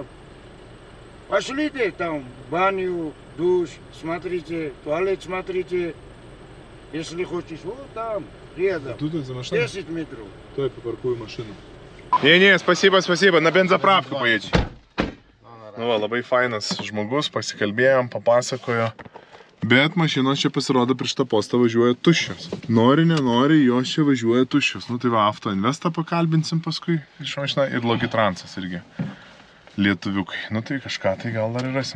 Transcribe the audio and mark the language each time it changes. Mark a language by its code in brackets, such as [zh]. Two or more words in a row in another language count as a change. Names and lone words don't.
[ru] Пошлите там баню, душ, смотрите, туалет смотрите. Если хочешь, вот там, рядом. Тут за машиной? 10 метров. То я попаркую машину. Не-не, спасибо, спасибо. На бензоправку поедем. [lt] Nu, va, labai fainas žmogus, pasikalbėjom, papasakojo. Bet mašinos čia pasirodo prieš tą postą važiuoja tuščios. Nori, nenori, jos čia važiuoja tuščios. Nu tai va, Auto Investą pakalbinsim paskui iš mašiną ir Logitransas irgi. Lietuviukai. Nu tai kažką tai gal dar ir rasim.